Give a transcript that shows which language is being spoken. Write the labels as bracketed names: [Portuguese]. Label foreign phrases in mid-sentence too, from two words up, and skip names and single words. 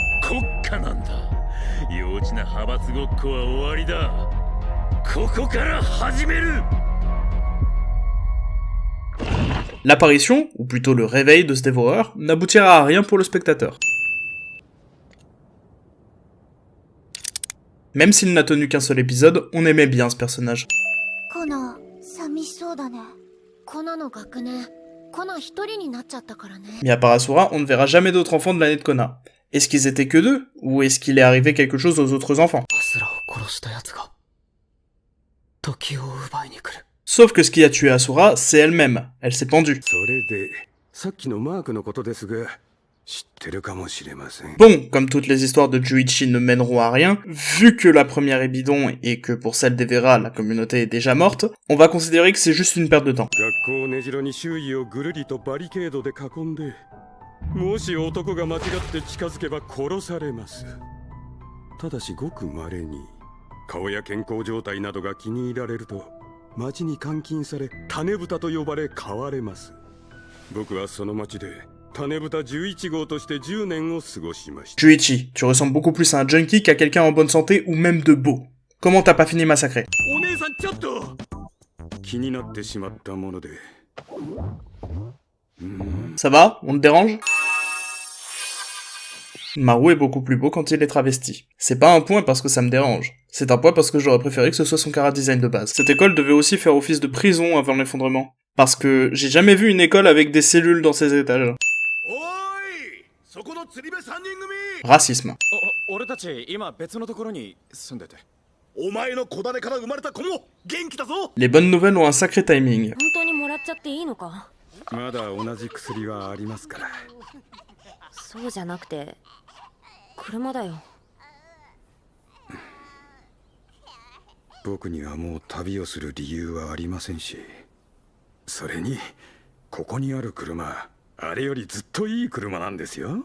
[French] L'apparition, ou plutôt le réveil de ce dévoreur, n'aboutira à rien pour le spectateur. Même s'il n'a tenu qu'un seul épisode, on aimait bien ce personnage. [Japanese] コナ、寂しそうだね。コナの学年、コナ一人になっちゃったからね。 [French] Mais à part Asura, on ne verra jamais d'autres enfants de l'année de Kona. Est-ce qu'ils étaient que deux? Ou est-ce qu'il est arrivé quelque chose aux autres enfants? Sauf que ce qui a tué Asura, c'est elle-même. Elle s'est pendue. [Japanese] それでさっきのマークのことですが知ってるかもしれません。 [French] Bon, comme toutes les histoires de Juichi ne mèneront à rien, vu que la première est bidon et que pour celle d'Evera, la communauté est déjà morte, on va considérer que c'est juste une perte de temps. [Japanese] 学校根城に周囲をぐるりとバリケードで囲んで、もし男が間違って近づけば殺されます。ただしごく稀に顔や健康状態などが気に入られると町に監禁され種豚と呼ばれ飼われます。僕はその町で種豚11号として10年を過ごしました。 [French] Juichi, tu ressembles beaucoup plus à un junkie qu'à quelqu'un en bonne santé ou même de beau. Comment t'as pas fini massacré? [Japanese] お姉さんちょっと気になってしまったもので。 [French] Ça va? On te dérange? Maru est beaucoup plus beau quand il est travesti. C'est pas un point parce que ça me dérange. C'est un point parce que j'aurais préféré que ce soit son chara-design de base. Cette école devait aussi faire office de prison avant l'effondrement. Parce que j'ai jamais vu une école avec des cellules dans ses étages. Racisme. [Japanese] 俺たち今別のところに住んでて。お前の子種から生まれた子も元気だぞ。 [French] Les bonnes nouvelles ont un sacré timing. [Japanese] 本当にもらっちゃっていいのか？まだ同じ薬はありますから。そうじゃなくて車だよ。僕にはもう旅をする理由はありませんし、それにここにある車、あれよりずっといい車なんですよ。